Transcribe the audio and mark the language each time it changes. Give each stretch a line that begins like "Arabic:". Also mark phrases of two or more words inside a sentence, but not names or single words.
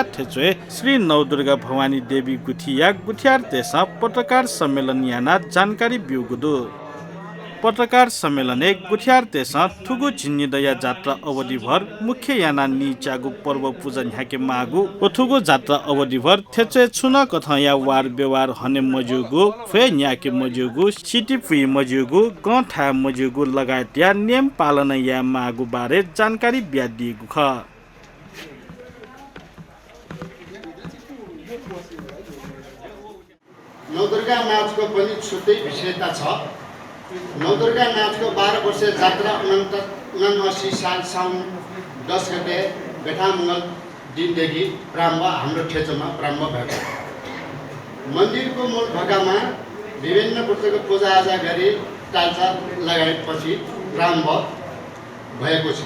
Newari: थेचोए श्री नवदुर्गा भवानी देवी गुठिया गुठियार देशा पत्रकार सम्मेलन याना जानकारी बिउगुदु पत्रकार सम्मेलने गुठियार देशा थुगु झिन्निदया जात्रा अवधिभर मुख्य याना निचागु पर्व पूजा न्याके मागु ओथुगु जात्रा अवधिभर थेचे छुन कथया वार व्यवहार हने मजुगु फे न्याके मजुगु सिटिपी मजुगु गठा मजुगु लगायत या नियम पालना या मागु बारे जानकारी ब्यादिगु ख
Nepali: नवदुर्गा नाचको पनि छुट्टै विशेषता छ। नवदुर्गा नाचको 12 वर्षे जात्रा 79 साल साउन 10 गते बेठामङ्गल दिनदेखि प्रारम्भ हाम्रो क्षेत्रमा प्रारम्भ भएको छ। मन्दिरको मूल ढोकामा विभिन्न प्रकारको पूजाआजा गरी टाल्चा लगाएपछि प्रारम्भ भएको छ।